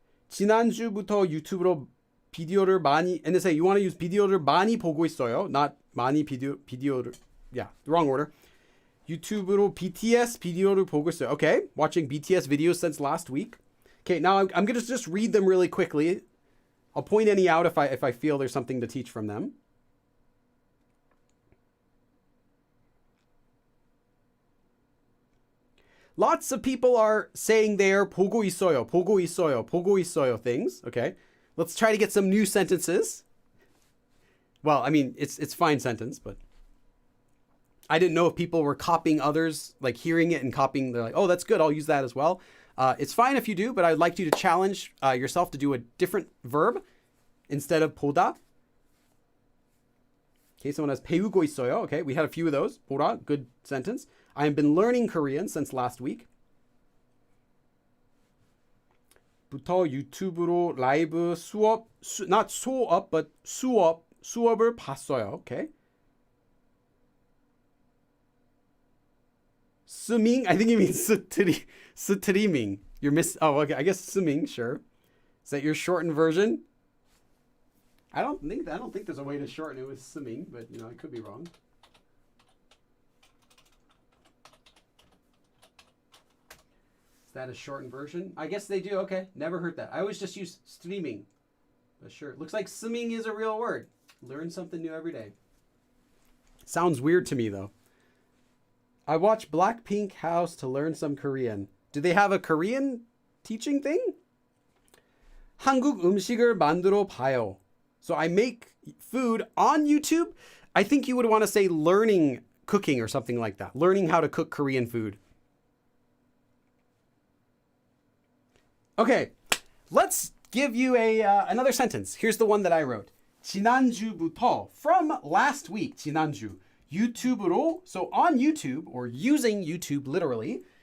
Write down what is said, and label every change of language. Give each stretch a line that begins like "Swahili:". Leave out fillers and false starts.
Korean: 지난주부터 유튜브로 비디오를 많이,
English: and they say you want to use
Korean: 비디오를 많이 보고 있어요,
English: not
Korean: 많이 비디오를,
English: yeah, the wrong order.
Korean: 유튜브로 BTS 비디오를 보고 있어요.
English: Okay, watching BTS videos since last week. Okay, now I'm going to just read them really quickly. I'll point any out if I feel there's something to teach from them. Lots of people are saying there
Korean: 보고 있어요
English: things. Okay, let's try to get some new sentences. Well, I mean, it's fine sentence, but I didn't know if people were copying others, like hearing it and copying. They're like, oh, that's good. I'll use that as well. It's fine if you do, but I'd like you to challenge yourself to do a different verb instead of 보다. Okay, someone has
Korean: 배우고 있어요.
English: Okay, we had a few of those. 보다, good sentence. I have been learning Korean since last week.
Korean: 부터 유튜브로 라이브
English: not
Korean: 수업,
English: but
Korean: 수업을 봤어요.
English: Okay. 스밍, I think you mean 스트리밍. Okay, I guess 스밍, sure. Is that your shortened version? I don't think there's a way to shorten it with 스밍, but I could be wrong. Is that a shortened version? I guess they do. Okay, never heard that. I always just use streaming. But sure, looks like 스밍 is a real word. Learn something new every day. Sounds weird to me though. I watch Blackpink House to learn some Korean. Do they have a Korean teaching thing?
Korean: 한국 음식을 만들어 봐요.
English: So I make food on YouTube. I think you would want to say learning cooking or something like that. Learning how to cook Korean food. Okay, let's give you another sentence. Here's the one that I wrote.
Korean: 지난주부터,
English: from last week,
Korean: 지난주.
English: YouTube로, so on YouTube, or using YouTube literally,